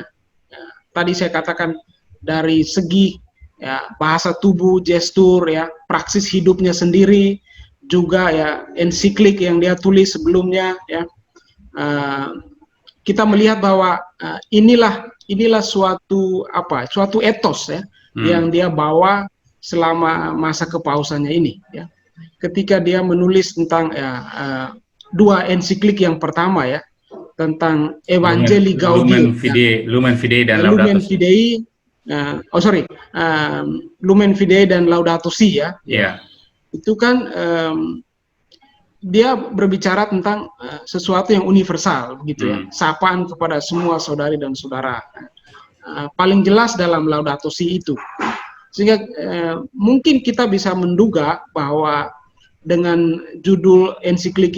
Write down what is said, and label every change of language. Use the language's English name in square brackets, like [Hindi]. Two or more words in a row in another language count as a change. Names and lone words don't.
[Indonesian] Tadi saya katakan dari segi bahasa tubuh, gestur, praksis hidupnya sendiri, juga ensiklik yang dia tulis sebelumnya kita melihat bahwa inilah suatu etos yang dia bawa selama masa kepausannya ini ketika dia menulis tentang 2 ensiklik yang pertama tentang Evangelii Gaudium, Lumen Fidei dan Lumen Laudato Si. Fidei, Lumen Fidei dan Laudato Si itu kan dia berbicara tentang sesuatu yang universal begitu sapaan kepada semua saudari dan saudara. Paling jelas dalam Laudato Si itu, sehingga mungkin kita bisa menduga bahwa dengan judul ensiklik